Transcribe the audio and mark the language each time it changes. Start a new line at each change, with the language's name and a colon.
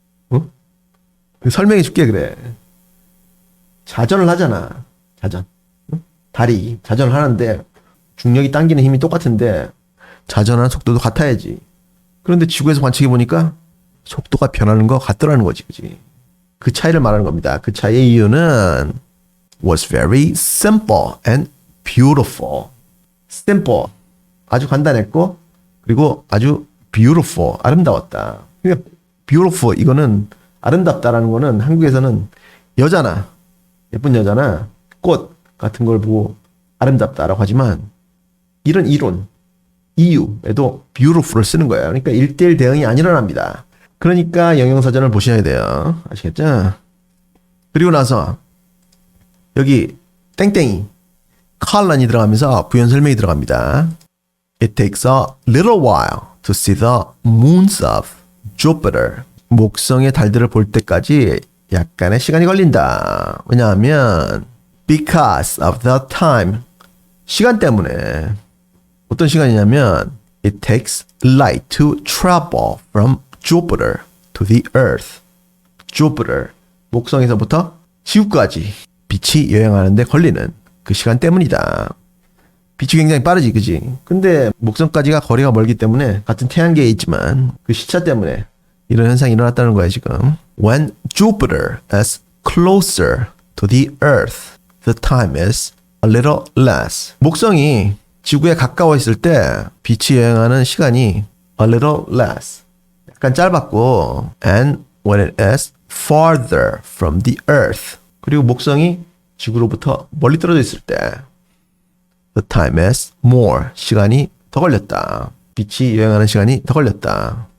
Korean: 어? 설명해 줄게 그래. 자전을 하잖아. 자전. 다리 자전을 하는데 중력이 당기는 힘이 똑같은데 자전하는 속도도 같아야지. 그런데 지구에서 관측해 보니까 속도가 변하는 거 같더라는 거지. 그치? 그 차이를 말하는 겁니다. 그 차이의 이유는
English: was very simple and beautiful. simple.
Korean: 아주 간단했고 그리고 아주 beautiful. 아름다웠다. 그러니까 beautiful 이거는 아름답다라는 거는 한국에서는 여자나 예쁜 여자나 꽃 같은 걸 보고 아름답다라고 하지만 이런 이론, 이유에도 beautiful을 쓰는 거예요. 그러니까 1:1 대응이 안 일어납니다. 그러니까 영영사전을 보셔야 돼요. 아시겠죠? 그리고 나서 여기 땡땡이 colon이 들어가면서 부연 설명이 들어갑니다.
English: It takes a little while to see the moons of Jupiter.
Korean: 목성의 달들을 볼 때까지 약간의 시간이 걸린다. 왜냐하면
English: because of the time.
Korean: 시간 때문에. 어떤 시간이냐면
English: it takes light to travel from Jupiter to the Earth.
Korean: Jupiter, 목성에서부터 지구까지 빛이 여행하는 데 걸리는 그 시간 때문이다. 빛이 굉장히 빠르지, 그지? 근데 목성까지가 거리가 멀기 때문에 같은 태양계에 있지만 그 시차 때문에 이런 현상이 일어났다는 거야, 지금.
English: When Jupiter is closer to the Earth, the time is a little less.
Korean: 목성이 지구에 가까워 있을 때 빛이 여행하는 시간이
English: a little less.
Korean: 약간 짧았고,
English: and when it is farther from the Earth.
Korean: 그리고 목성이 지구로부터 멀리 떨어져 있을 때
English: the time is more.
Korean: 시간이 더 걸렸다. 빛이 여행하는 시간이 더 걸렸다.